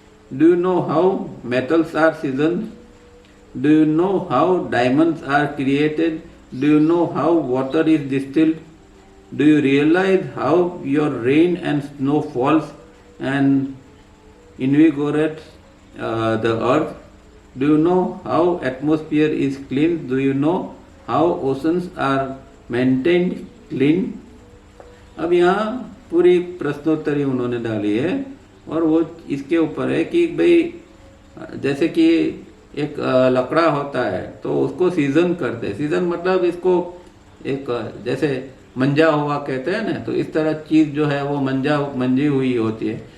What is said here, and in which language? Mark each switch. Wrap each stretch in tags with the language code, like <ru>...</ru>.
<en>Do you know how metals are season? Do you know how diamonds are created? Do you know how water is distilled? Do you realise how your rain and snow falls and invigorates the earth? Do you know how atmosphere is clean? Do you know how oceans are maintained clean?</en> <hi>अब यहाँ पूरी प्रश्नोत्तरी उन्होंने डाली है और वो इसके ऊपर है कि भाई जैसे कि एक लकड़ा होता है तो उसको सीजन करते हैं। सीजन मतलब इसको एक जैसे मंजा हुआ कहते हैं ना, तो इस तरह चीज जो है वो मंजी हुई होती है।</hi>